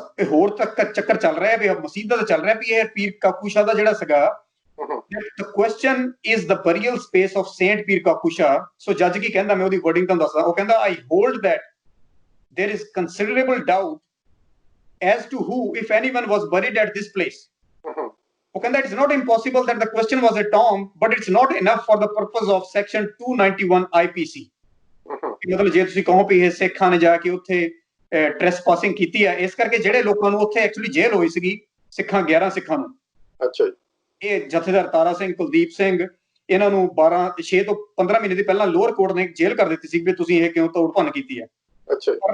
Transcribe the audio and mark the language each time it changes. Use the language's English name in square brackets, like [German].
[Punjabi] ਹੋਰ ਤੱਕ ਚੱਕਰ ਚੱਲ ਰਿਹਾ ਵੀ ਮਸੀਤਾਂ ਦਾ ਚੱਲ ਰਿਹਾ ਵੀ ਇਹ ਪੀਰ ਕਾਕੂ ਸ਼ਾਹ ਦਾ ਜਿਹੜਾ ਸੀਗਾ, the question is the burial space of Saint Pir Kaku Shah। So ਜੱਜ ਕੀ ਕਹਿੰਦਾ, ਮੈਂ ਉਹਦੀ ਵਰਡਿੰਗ ਤੁਹਾਨੂੰ ਦੱਸਦਾ। [English] ਉਹ ਕਹਿੰਦਾ I hold that there is considerable doubt as to who, if anyone, was buried at this place। ਉਹ ਕਹਿੰਦਾ it's not impossible that the question was a tomb, but it's not enough for the purpose of section 291 IPC। [Punjabi] ਮਤਲਬ ਜੇ ਤੁਸੀਂ ਕਹੋ ਵੀ ਇਹ ਸਿੱਖਾਂ ਨੇ ਜਾ ਕੇ ਉੱਥੇ ਟ੍ਰੈਸਪਾਸਿੰਗ ਕੀਤੀ ਹੈ, ਇਸ ਕਰਕੇ ਜਿਹੜੇ ਲੋਕਾਂ ਨੂੰ ਉੱਥੇ ਐਕਚੁਅਲੀ ਜੇਲ੍ਹ ਹੋਈ ਸੀਗੀ, 11 ਸਿੱਖਾਂ ਨੂੰ, ਅੱਛਾ ਜੀ, ਇਹ ਜਥੇਦਾਰ ਤਾਰਾ ਸਿੰਘ, ਕੁਲਦੀਪ ਸਿੰਘ, ਇਹਨਾਂ ਨੂੰ 6 ਤੋਂ 15 ਮਹੀਨੇ ਦੀ ਪਹਿਲਾਂ ਲੋਅਰ ਕੋਰਟ ਨੇ ਜੇਲ੍ਹ ਕਰ ਦਿੱਤੀ ਸੀ ਵੀ ਤੁਸੀਂ ਇਹ ਕਿਉਂ ਤੋੜ ਭੰਨ ਕੀਤੀ ਹੈ। ਅੱਛਾ।